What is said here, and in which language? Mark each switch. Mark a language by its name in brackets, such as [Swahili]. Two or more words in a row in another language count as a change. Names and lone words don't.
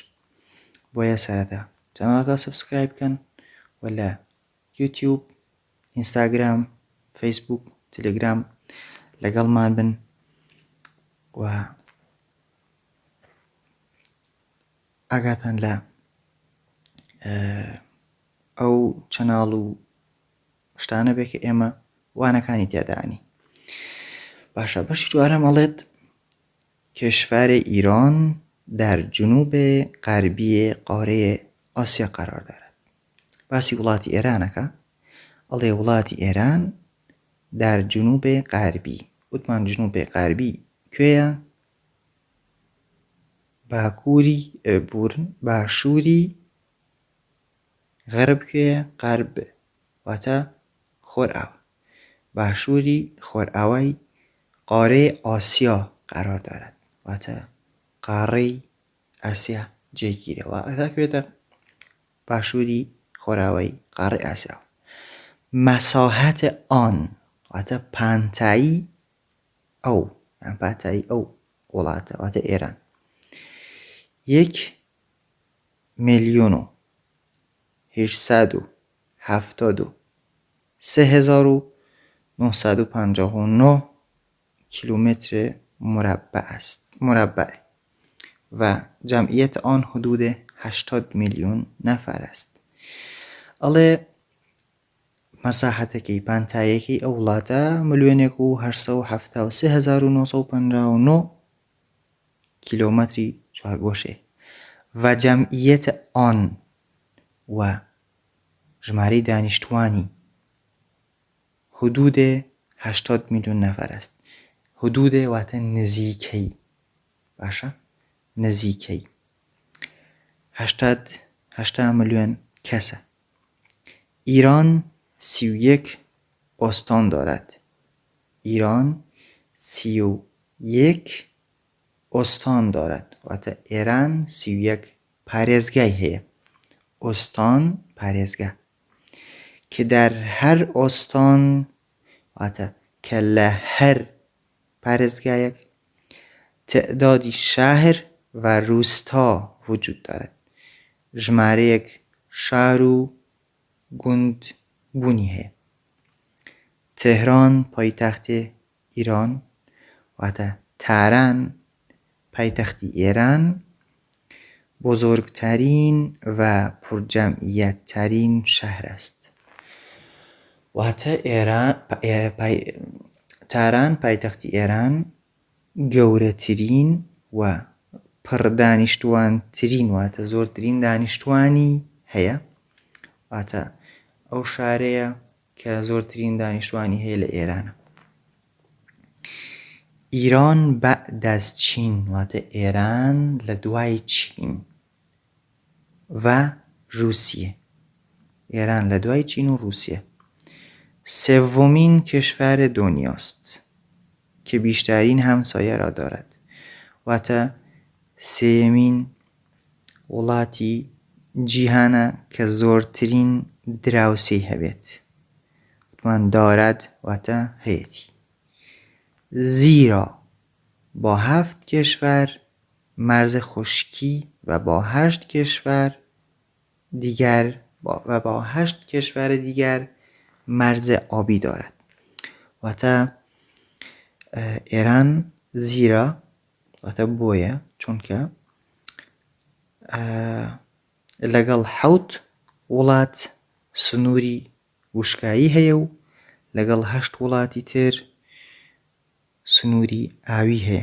[Central Kurdish] بۆیە سەرەتا چەناڵەکە سەبسکرایب بکەن و لە یوتیوب، ئینستاگرام، فەیسبوک، تەلەگرام لەگەڵمان بن و ئاگاتان لە ئەو چەناڵ و شتانە بێ کە ئێمە وانەکانی تیادانی. باشە، بەشی چوارەم ئەڵێت [Persian] کشور ایران در جنوب غربی قاره آسیا قرار دارد. [Central Kurdish] باسی وڵاتی ئێرانەکە. ئەڵێ وڵاتی ئێران [Persian] در جنوب غربی. [Central Kurdish] وتمان [Persian] جنوب غربی [Central Kurdish] کوێیە؟ باشووری غەرب کوێیە؟ غەرب واتە خۆرئاوا. باشووری خۆرئاوای [Persian] قاره آسیا قرار دارد [Central Kurdish] واتە قارەی ئاسیا جێگیرەوە. ئەتاکوێتە باشووری خۆرئاوای قارەی ئاسیا. [Persian] مساحت آن [Central Kurdish] واتە پانتایی ئەو، یان پانتایی ئەو وڵاتە واتە ئێران [Persian] 1,873,959 کیلومتر مربع و جمعیت آن حدود 80 میلیون نفر است. [Central Kurdish] ئەڵێ مەساحەتەکەی پانتاییەکەی ئەو وڵاتە 1,873,959 کیلومتری چوارگۆشێ و [Persian] جەمعیت آن [Central Kurdish] و ژمارەی دانیشتوانی [Persian] حدود 80 میلیون نفر است. [Central Kurdish] حدود واتە نزیکەی. باشە، نزیکەی 80 میلیون کەسە. [Persian] ایران 31 استان دارد. ایران 31 استان دارد [Central Kurdish] واتە ئێران 31 پارێزگای هەیە. [Persian] استان پارێزگا که در هر استان [Central Kurdish] واتە کە لە هەر پارێزگایەک [Persian] تعدادی شهر و روستا وجود دارد. [Central Kurdish] ژمارەیەک شار و گوند بوونی هەیە. [Persian] تهران پایتەخت ایران [Central Kurdish] واتە تاران پایتەختی ئێران [Persian] بزرگترین و پرجمعیتترین شهر است. [Central Kurdish] واتە تاران پایتەختی ئێران گەورەترین و پڕدانیشتوانترین واتە زۆرترین دانیشتوانی هەیە. واتە ئەو شارەیە کە زۆرترین دانیشتوانی هەیە لە ئێرانە. [Persian] ایران بعد از چین [Central Kurdish] واتە ئێران لە دوای چین و روسیه. ایران لە دوای چین و روسیه. [Persian] سومین کشور دنیاست که بیشترین همسایه را دارد. [Central Kurdish] واتە سێمین وڵاتی جیهانە کە زۆرترین دراوسێی هەبێت. وتمان دارد واتە هەیەتی. [Persian] زیرا با 7 کشور مرز خشکی و با 8 کشور دیگر مرز آبی دارد. [Central Kurdish] واتە ئێران زیرا واتە بۆیە چونکە لەگەڵ 7 وڵات سنووری وشکایی هەیە و لەگەڵ 8 وڵاتی تر سنووری ئاوی هەیە.